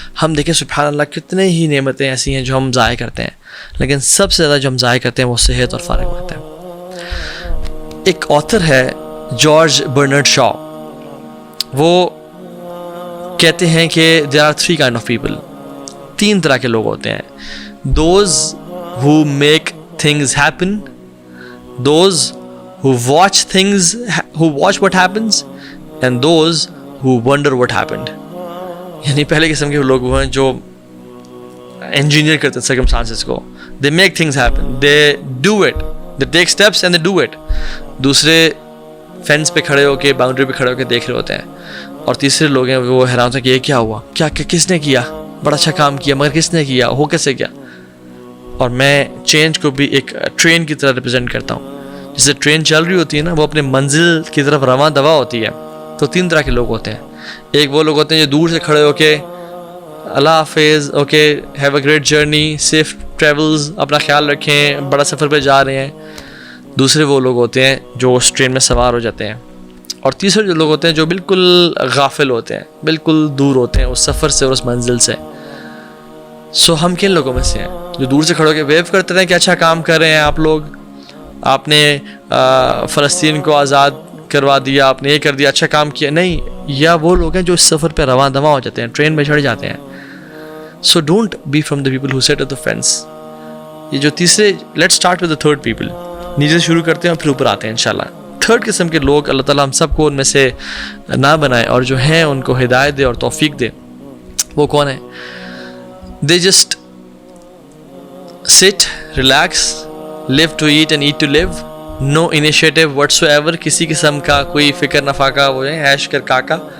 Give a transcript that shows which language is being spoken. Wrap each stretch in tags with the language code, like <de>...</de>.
<ur>ہم دیکھیں سبحان اللہ کتنے ہی نعمتیں ایسی ہیں جو ہم ضائع کرتے ہیں, لیکن سب سے زیادہ جو ہم ضائع کرتے ہیں وہ صحت اور فارغ وقت ہے. ایک آتھر ہے جارج برنارڈ شاء, وہ کہتے ہیں کہ</ur> <en>there are 3 kind of people,</en> <ur>3 طرح کے لوگ ہوتے ہیں.</ur> <en>those who make things happen, those who watch what happens, and those who wonder what happened.</en> <ur>یعنی پہلے قسم کے لوگ وہ ہیں جو انجینئر کرتے ہیں سرکمسٹانسز کو,</ur> <en>they make things happen, they do it, they take steps and they do it.</en> <ur>دوسرے فینس پہ کھڑے ہو کے, باؤنڈری پہ کھڑے ہو کے دیکھ رہے ہوتے ہیں. اور تیسرے لوگ ہیں وہ حیران ہوتے ہیں کہ یہ کیا ہوا, کیا کس نے کیا, بڑا اچھا کام کیا, مگر کس نے کیا, ہو کیسے کیا. اور میں چینج کو بھی ایک ٹرین کی طرح ریپرزینٹ کرتا ہوں. جسے ٹرین چل رہی ہوتی ہے نا, وہ اپنے منزل کی طرف رواں دوا ہوتی ہے. تو 3 طرح کے لوگ ہوتے ہیں. ایک وہ لوگ ہوتے ہیں جو دور سے کھڑے ہو کے اللہ حافظ, okay,</ur> <en>have a great journey, safe travels,</en> <ur>اپنا خیال رکھیں, بڑا سفر پہ جا رہے ہیں. دوسرے وہ لوگ ہوتے ہیں جو اس ٹرین میں سوار ہو جاتے ہیں. اور تیسرے جو لوگ ہوتے ہیں جو بالکل غافل ہوتے ہیں, بالکل دور ہوتے ہیں اس سفر سے اور اس منزل سے. سو ہم کن لوگوں میں سے ہیں جو دور سے کھڑے ہو کے ویو کرتے ہیں کہ اچھا کام کر رہے ہیں آپ لوگ, آپ نے فلسطین کو آزاد کروا دیا, آپ نے یہ کر دیا, اچھا کام کیا, نہیں. یا وہ لوگ ہیں جو اس سفر پہ رواں دواں ہو جاتے ہیں, ٹرین میں چڑھ جاتے ہیں.</ur> <en>So don't be from the people who sit at the fence.</en> <ur>یہ جو تیسرے,</ur> <en>let start with the third people,</en> <ur>نیچے سے شروع کرتے ہیں اور پھر اوپر آتے ہیں انشاءاللہ. تھرڈ قسم کے لوگ اللہ تعالیٰ ہم سب کو ان میں سے نہ بنائے, اور جو ہیں ان کو ہدایت دے اور توفیق دے. وہ کون ہیں؟</ur> <en>they just sit, relax, live to eat and eat to live, no initiative whatsoever,</en> <ur>کسی قسم کا کوئی فکر نفاقہ, وہ ہے عیش کر کاکا.</ur>